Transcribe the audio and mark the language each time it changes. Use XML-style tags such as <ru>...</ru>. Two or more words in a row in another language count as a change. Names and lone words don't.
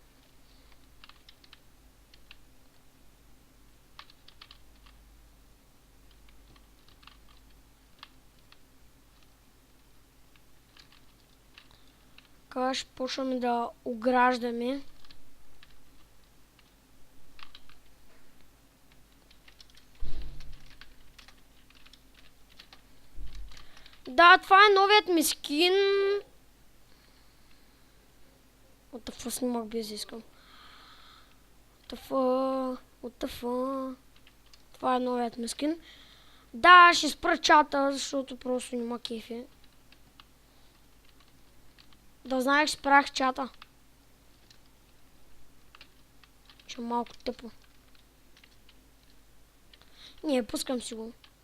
<bg>Така ще почваме да ограждаме. Да, това е новият ми скин.</bg> <en>What the fuck,</en> <bg>снимах без искам.</bg> <en>What the fuck.</en> <bg>Това е новият ми скин. Да, ще спра чата, защото просто няма кефи. Да знаеш, спрях чата. Че е малко тъпо. Не, пускам си го.</bg>